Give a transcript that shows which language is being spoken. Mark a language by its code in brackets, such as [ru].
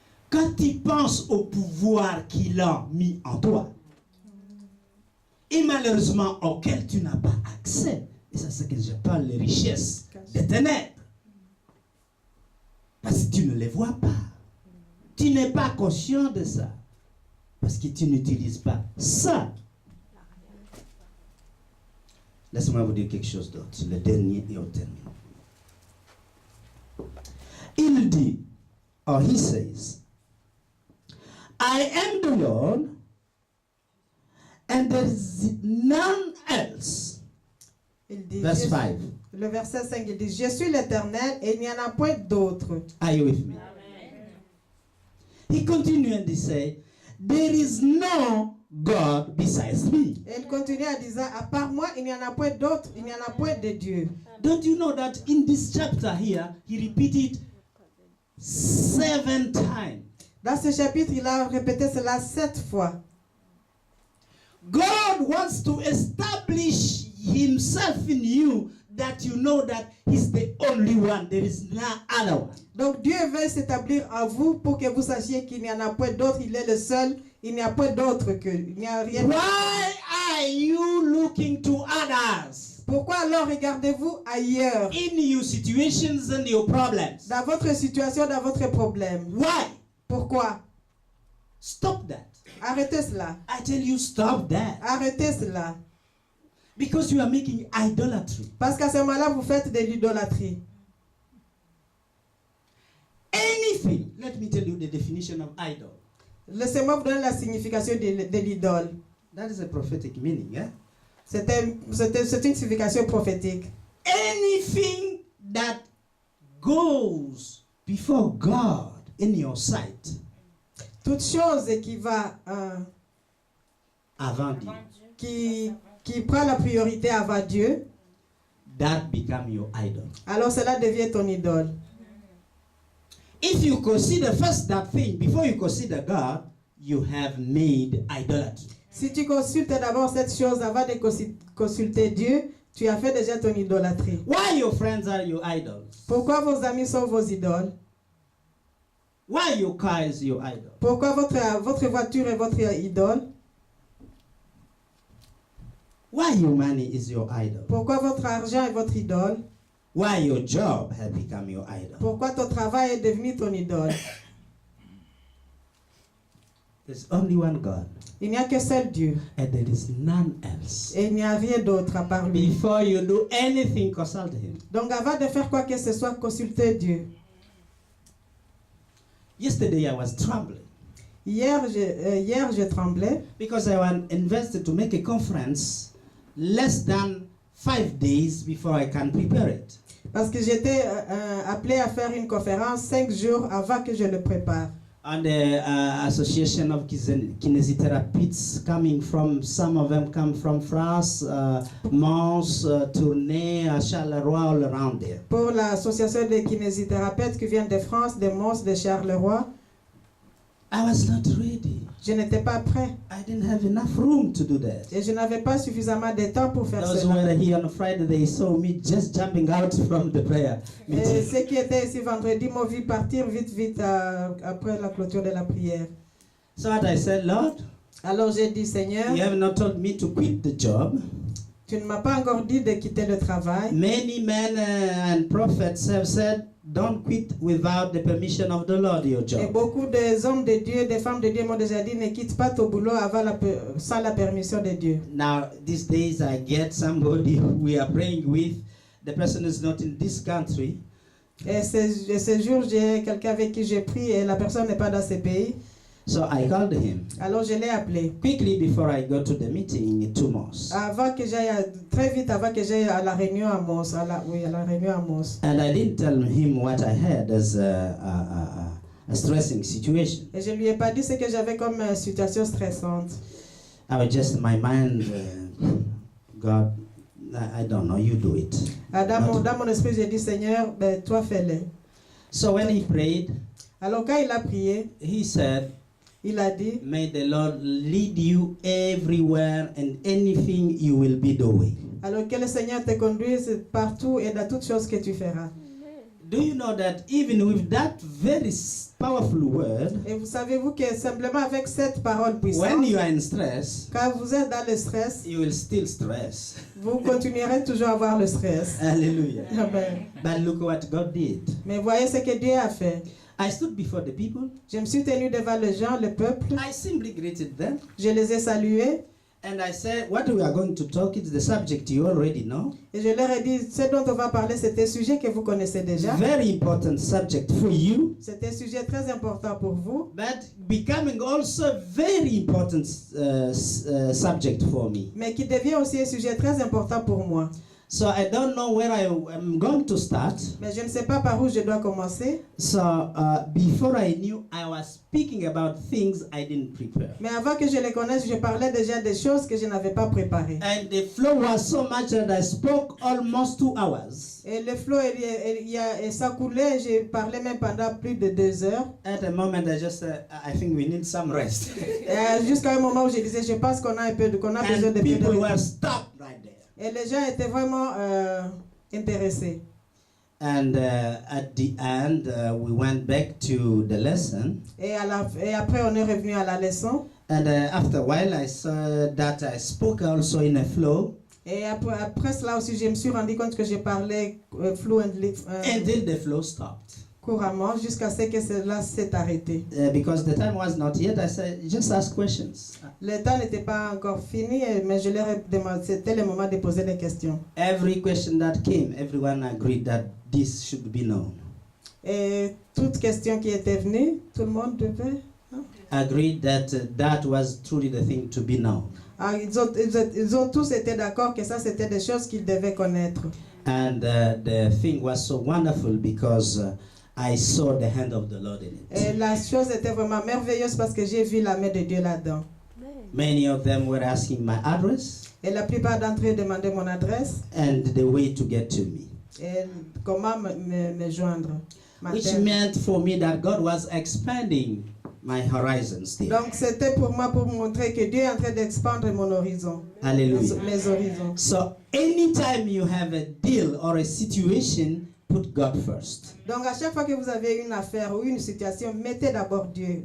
[fr] Quand tu penses au pouvoir qu'il a mis en toi, et malheureusement auquel tu n'as pas accès, et ça c'est que je parle les richesses des ténèbres, parce que tu ne les vois pas, tu n'es pas conscient de ça, parce que tu n'utilises pas ça. Laissez-moi vous dire quelque chose d'autre, le dernier et au terme. Il dit, [en] or he says, I am the Lord, and there is none else. [fr] Il dit, [en] Verse 5. [fr] Le verset 5, il dit, je suis l'Éternel et il n'y en a point d'autre. [en] Are you with me? He continued and he said, there is no God besides me. [fr] Et il continue en disant, à part moi, il n'y en a point d'autre, il n'y en a point de Dieu. [en] Don't you know that in this chapter here, he repeated 7 times. [fr] Dans ce chapitre, il a répété cela 7 fois. [en] God wants to establish himself in you that you know that he's the only one. There is no other one. [fr] Donc Dieu veut s'établir en vous pour que vous sachiez qu'il n'y en a point d'autre, il est le seul, il n'y a point d'autre que, il n'y a rien. [en] Why are you looking to others [fr] Pourquoi alors regardez-vous ailleurs? [en] in your situations and your problems? [fr] Dans votre situation, dans votre problème. [en] Why? [fr] Pourquoi? [en] Stop that. [fr] Arrêtez cela. [en] I tell you, stop that. [fr] Arrêtez cela. [en] Because you are making idolatry. [fr] Parce qu'à ce moment-là, vous faites de l'idolâtrie. [en] Anything. Let me tell you the definition of idol. [fr] Laissez-moi vous donner la signification de l'idole. [en] That is a prophetic meaning. Eh? [fr] C'est une signification prophétique. [en] Anything that goes before God in your sight. [fr] Toute chose qui va, Avant Dieu. qui prend la priorité avant Dieu, [en] That become your idol. [fr] alors cela devient ton idole. [en] If you consider first that thing before you consider God, you have made idolatry. [fr] Si tu consultes d'abord cette chose avant de consulter Dieu, tu as fait déjà ton idolâtrie. [en] Why your friends are your idols? [fr] Pourquoi vos amis sont vos idoles? [en] Why your car is your idol? [fr] Pourquoi votre voiture est votre idole? [en] Why your money is your idol? [fr] Pourquoi votre argent est votre idole? [en] Why your job has become your idol? [fr] Pourquoi ton travail est devenu ton idole? [en] There's only one God, [fr] Il n'y a que seul Dieu. [en] and there is none else. [fr] Et il n'y a rien d'autre à part lui. [en] Before you do anything, consult Him. [fr] Donc avant de faire quoi que ce soit, consultez Dieu. [en] Yesterday I was trembling [fr] Hier, je tremblais [en] because I was invested to make a conference less than 5 days before I can prepare it. [fr] Parce que j'étais appelé à faire une conférence 5 jours avant que je le prépare. [en] And the Association of Kinesitherapists coming from, some of them come from France, Mons, Tournai, Charleroi, all around there. [fr] Pour l'association des kinésithérapeutes qui viennent de France, de Mons, de Charleroi, [en] I was not ready. [fr] je n'étais pas prêt. [en] I didn't have enough room to do that. [fr] Et je n'avais pas suffisamment de temps pour faire [en] Those who [fr] cela. [en] were here on Friday, they saw me just jumping out from the prayer [fr] Et [en] meeting. [fr] ceux qui étaient ici vendredi m'ont vu partir vite après la clôture de la prière. [en] So what I said, Lord, [fr] Alors j'ai dit, Seigneur, [en] you have not told me to quit the job. [fr] tu ne m'as pas encore dit de quitter le travail. [en] Many men and prophets have said, don't quit without the permission of the Lord, your [fr] Et [en] job. [fr] beaucoup des hommes de Dieu, des femmes de Dieu m'ont déjà dit, ne quitte pas ton boulot sans la permission de Dieu. [en] Now, these days I get somebody who we are praying with. The person is not in this country. [fr] Et ce jour, j'ai quelqu'un avec qui j'ai pris et la personne n'est pas dans ce pays. [en] So I called him [fr] Alors je l'ai appelé. [en] quickly before I go to the meeting to Mons. [fr] Avant que j'aille, très vite avant que j'aille à la réunion à Mons. À la réunion à Mons. [en] And I didn't tell him what I had as a stressing situation. [fr] Et je lui ai pas dit ce que j'avais comme situation stressante. [en] I was just in my mind, God, I don't know, you do it. [fr] Dans mon esprit, j'ai dit, Seigneur, ben, toi fais-le. [en] So when he prayed, [fr] Alors quand il a prié, [en] he said, [fr] il a dit, [en] may the Lord lead you everywhere and anything you will be doing. [fr] alors que le Seigneur te conduise partout et dans toutes choses que tu feras. [en] Do you know that even with that very powerful word, [fr] Et vous savez-vous que simplement avec cette parole puissante, [en] when you are in stress, [fr] quand vous êtes dans le stress, [en] you will still stress. [fr] vous continuerez toujours à avoir le stress. Hallelujah. Amen. [en] But look what God did. [fr] Mais voyez ce que Dieu a fait. [en] I stood before the people. [fr] Je me suis tenu devant les gens, le peuple. [en] I simply greeted them. [fr] Je les ai salués. [en] And I said, what we are going to talk is the subject you already know. [fr] Et je leur ai dit, ce dont on va parler, c'est un sujet que vous connaissez déjà. [en] Very important subject for you. [fr] C'est un sujet très important pour vous. [en] But becoming also very important subject for me. [fr] Mais qui devient aussi un sujet très important pour moi. [en] So I don't know where I am going to start. [fr] Mais je ne sais pas par où je dois commencer. [en] So before I knew, I was speaking about things I didn't prepare. [fr] Mais avant que je les connaisse, je parlais déjà des choses que je n'avais pas préparées. [en] And the flow was so much that I spoke almost 2 hours. [fr] Et le flot, ça coulait, j'ai parlé même pendant plus de 2 heures. [en] At a moment, I just said, I think we need some rest. [fr] Jusqu'à un moment où je disais, je pense qu'on a besoin de [en] And [fr] peu [en] people [fr] de [en] were [fr] repos. [en] stopped right there. [fr] Et les gens étaient vraiment intéressés. [en] And at the end, we went back to the lesson. [fr] Et après, on est revenu à la leçon. [en] And after a while, I saw that I spoke also in a flow. [fr] Et après cela aussi, je me suis rendu compte que je parlais fluently, [en] Until the flow stopped. [fr] couramment, jusqu'à ce que cela s'est arrêté. [en] Because the time was not yet, I said, just ask questions. [fr] Le temps n'était pas encore fini, mais je leur ai demandé, c'était le moment de poser des questions. [en] Every question that came, everyone agreed that this should be known. [fr] Et toute question qui était venue, tout le monde devait. [en] Agreed that that was truly the thing to be known. [fr] Ah, ils ont tous été d'accord que ça, c'était des choses qu'ils devaient connaître. [en] And the thing was so wonderful because I saw the hand of the Lord in it. [fr] Et la chose était vraiment merveilleuse parce que j'ai vu la main de Dieu là-dedans. [en] Many of them were asking my address [fr] Et la plupart d'entre eux demandaient mon adresse [en] and the way to get to me. [fr] et comment me joindre. [en] Which meant for me that God was expanding my horizons there. [fr] Donc c'était pour moi pour montrer que Dieu est en train d'expandre mon horizon. Hallelujah. Mes horizons. [en] So anytime you have a deal or a situation, put God first. [fr] Donc à chaque fois que vous avez une affaire ou une situation, mettez d'abord Dieu.